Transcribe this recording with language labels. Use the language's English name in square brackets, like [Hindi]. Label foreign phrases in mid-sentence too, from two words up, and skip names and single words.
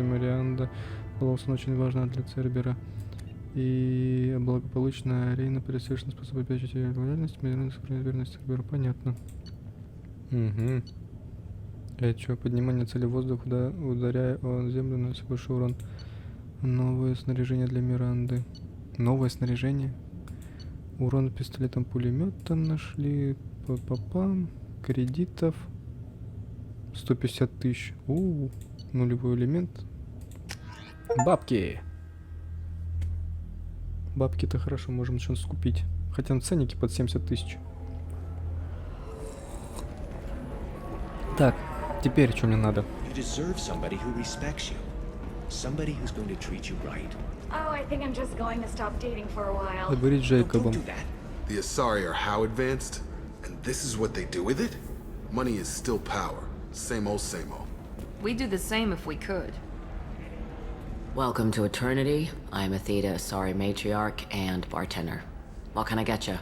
[Russian] Миранда была очень важна для Цербера. И благополучная Арина пересовершенно способна обеспечить ее лояльность, верность Церберу. Понятно. Угу. Это что? Поднимание цели в воздух, ударяя о землю, наносит большой урон. Новое снаряжение для Миранды. Новое снаряжение. Урон пистолетом-пулеметом нашли. Па-па-пам. Кредитов. 150 тысяч. Нулевой элемент. Бабки. Бабки-то хорошо, можем что-то скупить. Хотя на ценнике под 70 тысяч. Так, теперь что мне надо? [English] Somebody who's going to treat you right. Oh, I think I'm just going to stop dating for a while. [Russian] Договорить с Джейкобом. [English] The Asari are how advanced? And this is what they do with it? Money is still power. Same old, same old. We'd do the same if we could. Welcome to Eternity. I'm Athena, Asari matriarch and bartender. What can I get you?